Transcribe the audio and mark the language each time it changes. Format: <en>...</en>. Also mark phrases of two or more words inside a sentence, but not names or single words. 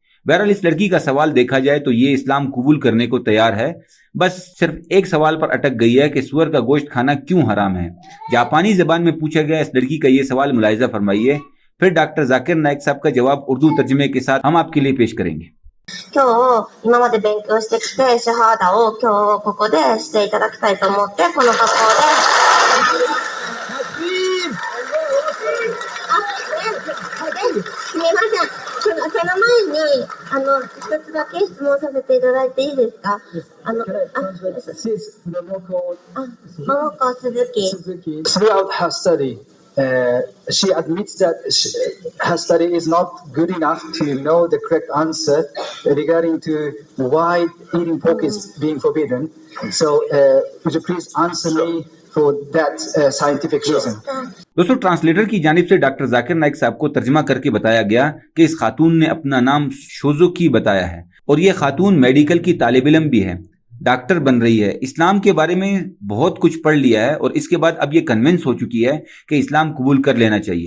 <hi>बहरहाल, इस लड़की का सवाल देखा जाए तो ये इस्लाम कबूल करने को तैयार है, बस सिर्फ एक सवाल पर अटक गई है कि सुअर का गोश्त खाना क्यों हराम है। जापानी जबान में पूछा गया इस लड़की का ये सवाल मुलाहिजा फरमाइए, फिर डॉक्टर जाकिर नाइक साहब का जवाब उर्दू तर्जुमे के साथ हम आपके लिए पेश करेंगे।</hi> <ja>今日今まで勉強してきてシャハーダを今日ここでしていただきたいと思ってこの学校ですみません。その前に一つだけ質問させていただいていいですか？桃子鈴木。</ja> <en>Throughout her study, she admits that her study is not good enough to know the correct answer regarding to why eating pork is being forbidden. So, would you please answer me for that scientific reason?</en> <hi>दोस्तों, ट्रांसलेटर की जानिब से डॉक्टर जाकिर नाइक साहब को तर्जमा करके बताया गया कि इस खातून ने अपना नाम शोजुकी बताया है और ये खातून मेडिकल की तालिब इल्म भी है, डॉक्टर बन रही है, इस्लाम के बारे में बहुत कुछ पढ़ लिया है और इसके बाद अब ये कन्विंस हो चुकी है कि इस्लाम कबूल कर लेना चाहिए।</hi>